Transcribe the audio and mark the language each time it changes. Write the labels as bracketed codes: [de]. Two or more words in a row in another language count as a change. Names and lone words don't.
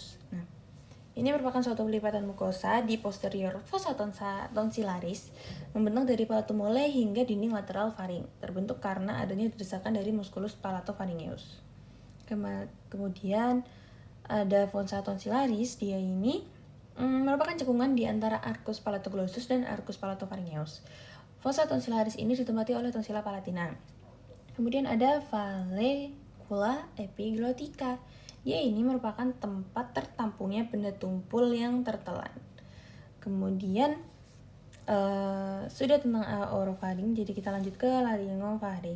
[id] Nah, ini merupakan suatu pelipatan mukosa di posterior [la] fossa tonsillaris, [id] membentang dari [la] palatum mole [id] hingga dinding lateral faring, terbentuk karena adanya desakan dari [la] musculus palatopharyngeus. [id] Kemudian ada [la] fossa tonsillaris. [id] Dia ini merupakan cekungan di antara [la] arcus palatoglossus [id] dan [la] arcus palatopharyngeus. Fossa tonsillaris [id] ini ditempati oleh [la] tonsilla palatina. [id] Kemudian ada [la] vallecula epiglottica. [id] Dia ini merupakan tempat tertampungnya benda tumpul yang tertelan. Kemudian sudah tentang orofaring, jadi kita lanjut ke laryngofaring.